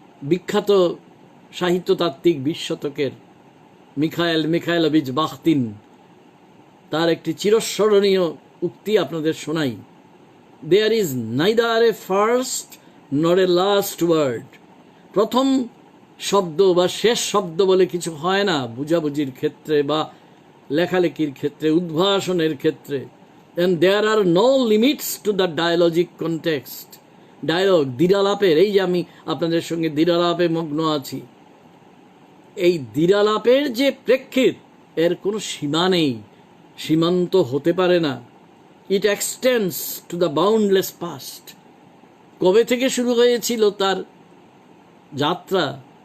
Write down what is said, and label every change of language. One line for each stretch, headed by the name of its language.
Bangla: বিখ্যাত সাহিত্যতাত্ত্বিক 20 শতকের মিখাইলোভিচ বাখতিন, তার একটি চিরস্মরণীয় উক্তি আপনাদের শোনাই।
English: There is neither a first nor a last word.
Bangla: প্রথম শব্দ বা শেষ শব্দ বলে কিছু হয় না বুঝাবুঝির ক্ষেত্রে বা লেখালেখির ক্ষেত্রে, উদ্ভাসনের ক্ষেত্রে।
English: and there are no limits to the dialogic context.
Bangla: Dialogue, দ্বিরালাপের, এই যে আমি আপনাদের সঙ্গে দ্বিরালাপে মগ্ন আছি, এই দ্বিরালাপের যে প্রেক্ষিত, এর কোনো সীমা নেই, সীমান্ত হতে পারে না।
English: It extends to the boundless past.
Bangla: কবে থেকে শুরু হয়েছিল তার যাত্রা?